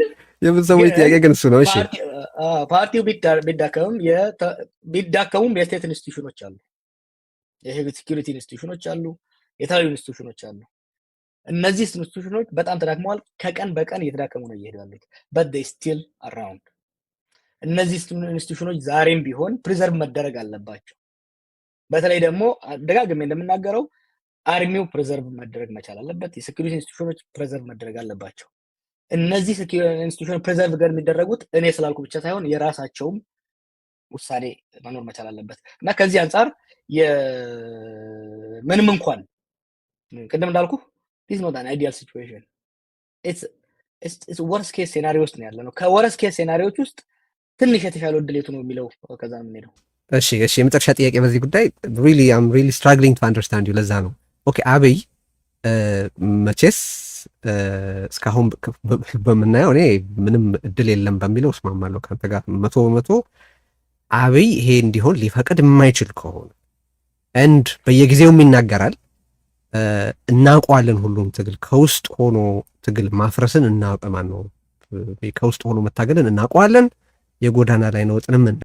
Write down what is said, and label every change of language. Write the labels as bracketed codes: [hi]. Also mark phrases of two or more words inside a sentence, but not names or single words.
[am] የምትሰሙት ጥያቄ ግን እሱ ነው። እሺ ፓርቲው ቢዳከሙም የስቴት ኢንስቲትዩሽኖች አሉ፣ የህግ [en] security institutions [am] አሉ፣ የተለያዩ ኢንስቲትዩሽኖች አሉ። እነዚህ ኢንስቲትዩሽኖች በጣም ተዳክመዋል። ከቀን በቀን እየተዳከሙ ነው እየሄዱ ያሉት። [en] but they still around። [am] እነዚህ ኢንስቲትዩሽኖች ዛሬም ቢሆን ፕሪዘርቭ መደረግ አለባቸው። በተለይ ደግሞ ደጋግሜ እንደምናገረው አርሚው ፕሪዘርቭ መደረግ መቻል አለበት። [en] security institutions [am] ፕሪዘርቭ መደረግ አለባቸው። እነዚህ [en] institution preserve [am] ጋር የሚደረጉት እኔ ስላልኩ ብቻ ሳይሆን የራሳቸውም ውሳኔ መኖር መቻል አለበት እና ከዚህ አንጻር ምንም እንኳን ቅድም እንዳልኩ [en] this is not an ideal situation, it's worst case scenario [am] ውስጥ ነው ያለነው። [en] worst case scenarios [am] ውስጥ ትንሽ የተሻለው እድል የቱ ነው የሚለው ከዛ ነው የምንሄደው። እሺ የመጨረሻ ጥያቄ በዚህ ጉዳይ [en] I'm really struggling to understand you። [am] ለዛ ነው ኦኬ አብይ መቼስ እስካሁን በምናየው እኔ ምንም እድል የለም በሚለው እስማማለሁ ከአንተ ጋር 100%። አብይ ይሄ እንዲሆን ሊፈቅድ የማይችል ከሆነ እንድ በየጊዜውም ይናገራል፣ እናውቀዋለን። ሁሉም ትግል ከውስጥ ሆኖ ትግል ማፍረስን እናውቀማን ነው፣ ከውስጥ ሆኖ መታገልን እናውቀዋለን። የጎዳና ላይ ነውጥንም